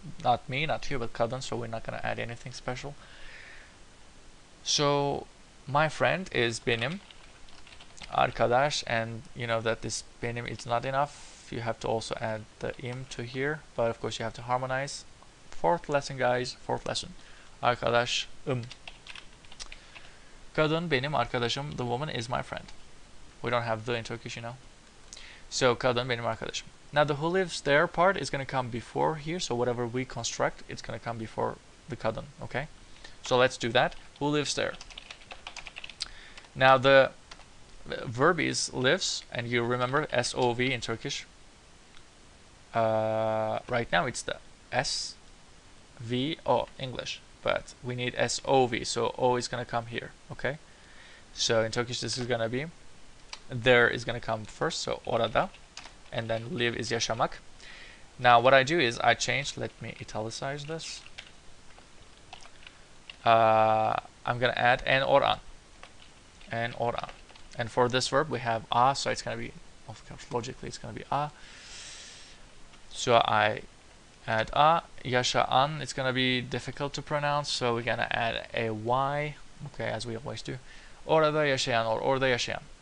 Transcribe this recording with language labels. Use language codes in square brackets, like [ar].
[en] Not me, not you, but [tr] kadın. [en] So we're not gonna add anything special. So my friend is [tr] benim. Arkadaş, [en] and you know that this benim it's not enough. You have to also add the im to here, but of course you have to harmonize. Fourth lesson, guys. Fourth lesson. [tr] Arkadaşım. Kadın benim arkadaşım. [en] The woman is my friend. We don't have the in Turkish, So [tr] kadın benim arkadaşım. [en] Now the who lives there part is going to come before here. So whatever we construct, it's going to come before the kadın. Okay. So let's do that. Who lives there? Now the verb is lives, and you remember SOV in Turkish. Right now it's the SVO English, but we need SOV, so O is gonna come here. Okay, so in Turkish this is gonna be, there is gonna come first, so [tr] orada, [en] and then live is [tr] yaşamak. [en] Now what I do is I change. Let me italicize this. I'm gonna add an or an, and for this verb we have a, so it's gonna be, of course, logically it's gonna be a. So I add a. [tr] Yaşayan, [en] it's gonna be difficult to pronounce, so we're gonna add a y, okay, as we always do. [tr] Orada yaşayan, [en] or [tr] orada yaşayan.